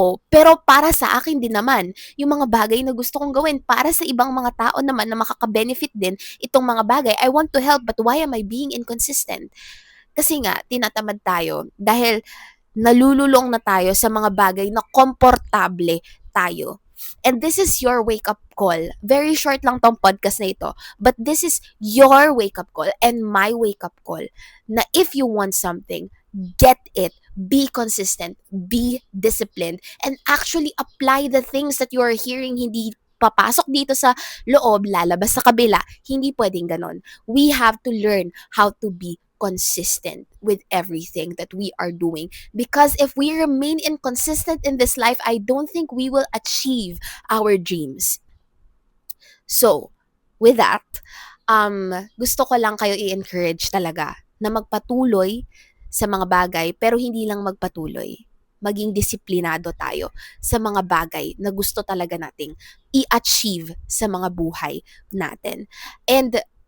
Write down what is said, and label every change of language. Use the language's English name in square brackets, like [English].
[Filipino] Pero para sa akin din naman, yung mga bagay na gusto kong gawin para sa ibang mga tao naman na makaka-benefit din itong mga bagay, [English] I want to help, but why am I being inconsistent? [Filipino] Kasi nga, tinatamad tayo dahil nalululong na tayo sa mga bagay na komportable tayo. [English] And this is your wake-up call. [Filipino] Very short lang tong podcast na ito. [English] But this is your wake-up call and my wake-up call na if you want something, get it. Be consistent. Be disciplined. And actually apply the things that you are hearing. [Filipino] Hindi papasok dito sa loob, lalabas sa kabila. Hindi pwedeng ganon. [English] We have to learn how to be consistent with everything that we are doing. Because if we remain inconsistent in this life, I don't think we will achieve our dreams. So, with that, [Filipino] gusto ko lang kayo i-encourage talaga na magpatuloy sa mga bagay, pero hindi lang magpatuloy. Maging disiplinado tayo sa mga bagay na gusto talaga nating i-achieve sa mga buhay natin. And